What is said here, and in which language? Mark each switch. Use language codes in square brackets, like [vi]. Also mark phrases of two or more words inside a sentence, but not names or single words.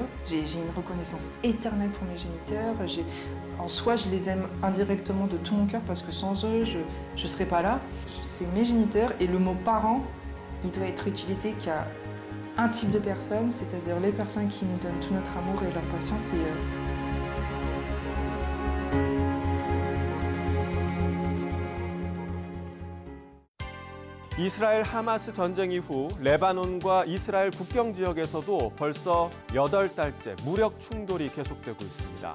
[fr] J'ai une reconnaissance éternelle pour mes géniteurs. En soi, je les aime indirectement de tout mon cœur parce que sans eux, je ne serais pas là. C'est mes géniteurs et le mot parent, il doit être utilisé qu'à un type de personnes, c'est-à-dire les personnes qui nous donnent tout notre amour et leur patience. [ko] 이스라엘 하마스 전쟁 이후 레바논과 이스라엘 국경 지역에서도 벌써 8달째 무력 충돌이 계속되고 있습니다.